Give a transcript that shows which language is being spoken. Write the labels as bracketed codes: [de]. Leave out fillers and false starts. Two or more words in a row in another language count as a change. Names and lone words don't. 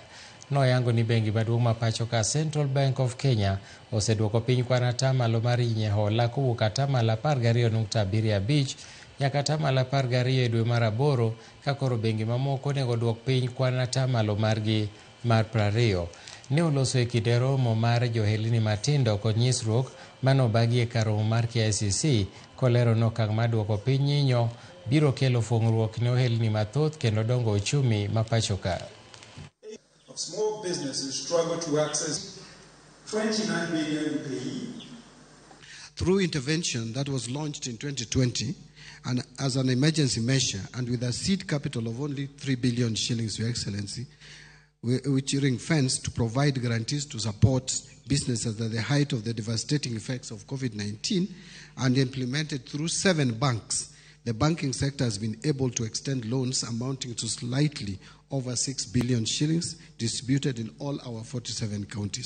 [luo] Noyango ni bengi maduong' ma pachoka Central Bank of Kenya oseduoko piny kwan atamalo mar nyinyo hola kowuok atamalo 12.75 nyaka atamalo 12 e dwe mar aboro, ka koro bengi mamoko onego duok piny kwan atamalo margi mar 20. Ne oloso e kinde romo mar johelni matindo kod nyisruok manobagi e kar romo mar KICC, kolero ni okang' mar duoko piny nyinyo biro kelo fuong'ruok ne ohelni mathoth kendo dongo uchumi ma pachoka. [en] Small businesses struggle to access 29 billion pay. Through intervention that was launched in 2020 and as an emergency measure and with a seed capital of only 3 billion shillings, Your Excellency, which ring-fenced to provide guarantees to support businesses at the height of the devastating effects of COVID-19 and implemented through 7 banks, the banking sector has been able to extend loans amounting to slightly over 6 billion shillings distributed in all our 47 counties.